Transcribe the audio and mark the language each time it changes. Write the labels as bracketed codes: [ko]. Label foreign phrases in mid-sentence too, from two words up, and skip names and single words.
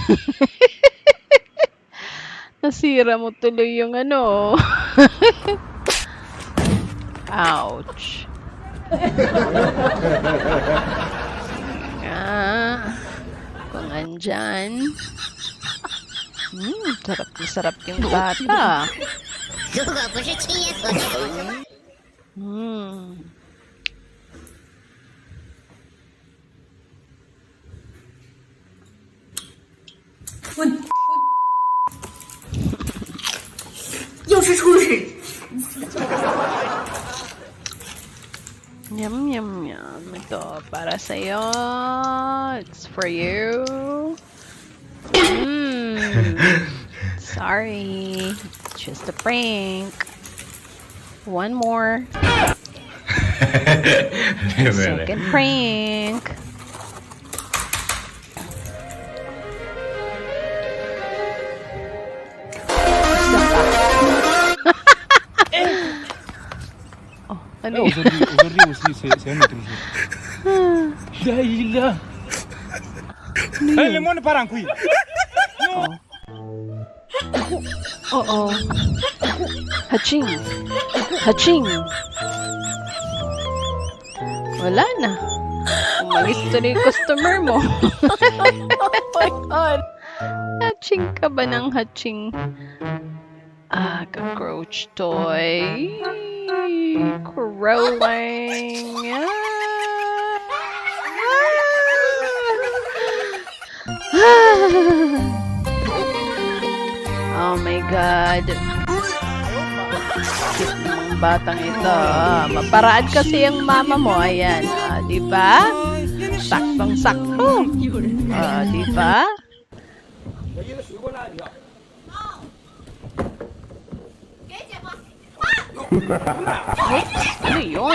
[tl] Nasira mo tuloy yung Ouch. Kung andyan. Sarap na sarap yung bata. Hmm. [zh] 又是出事。 [en] Yum, yum, yum. [tl] Ito, para sa'yo. [en] It's for you. Sorry. Just a prank. One more. Second prank. [tl] Ano? [fr] Aujourd'hui aussi, c'est un autre jour. Daïla. Le monde part en couille. [tl] Oo. Haching. Haching. Wala na. Umalis na yung customer mo. [en] Oh my God. [tl] Haching ka ba ng haching? [en] Ah, cockroach toy. Crowing. Oh my God. [tl] Cute ng batang ito. Maparaan kasi yung mama mo. Ayan. Di ba? Saktong-sakto. Di ba? Oops. Ano yun?